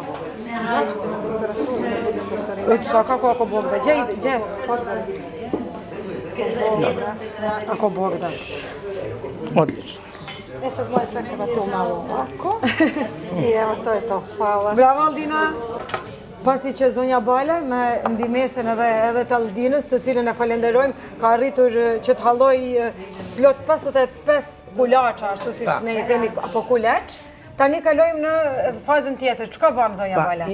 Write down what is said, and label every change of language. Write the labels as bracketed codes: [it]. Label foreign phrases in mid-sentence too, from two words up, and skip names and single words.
[sr] Znači na doktoraturu, ne budem doktorirati. Svakako ako Bog da. Gdje ide? Gdje? Ako Bog da. Odlično. E sad moja svekrva tu malo ovako. I evo, to je to. Hvala. Bravo Aldina! [sq] Pasi që zonja Bale, me ndihmesën edhe të Aldinës, të cilën e falenderojmë, ka arritur që të halloj plot 55 kulaça, ashtu si ne i themi, apo kuleç. Tani kalojmë në fazën tjetër. Çka bëjmë zonja Bale?